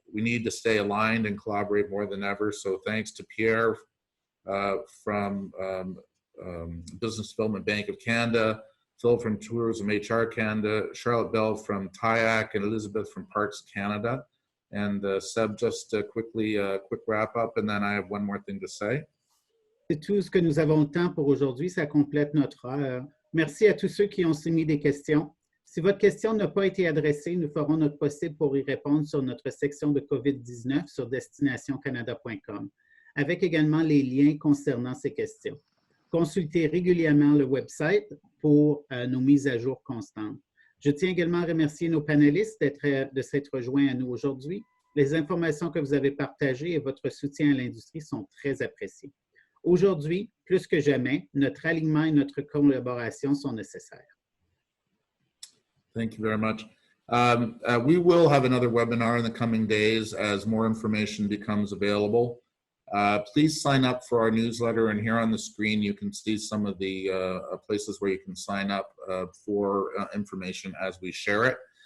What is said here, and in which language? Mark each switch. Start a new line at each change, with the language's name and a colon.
English: We need to stay aligned and collaborate more than ever. So thanks to Pierre from Business Development Bank of Canada, Phil from Tourism HR Canada, Charlotte Bell from TIAC, and Elizabeth from Parks Canada. And Seb, just quickly, a quick wrap up, and then I have one more thing to say.
French: C'est tout ce que nous avons le temps pour aujourd'hui. Ça complète notre heure. Merci à tous ceux qui ont soumis des questions. Si votre question n'a pas été adressée, nous ferons notre possible pour y répondre sur notre section de COVID-19 sur destinationcanada.com, avec également les liens concernant ces questions. Consultez régulièrement le website pour nos mises à jour constantes. Je tiens également à remercier nos panélistes de s'être rejoints à nous aujourd'hui. Les informations que vous avez partagées et votre soutien à l'industrie sont très appréciés. Aujourd'hui, plus que jamais, notre alignement et notre collaboration sont nécessaires.
English: Thank you very much. We will have another webinar in the coming days as more information becomes available. Please sign up for our newsletter, and here on the screen you can see some of the places where you can sign up for information as we share it.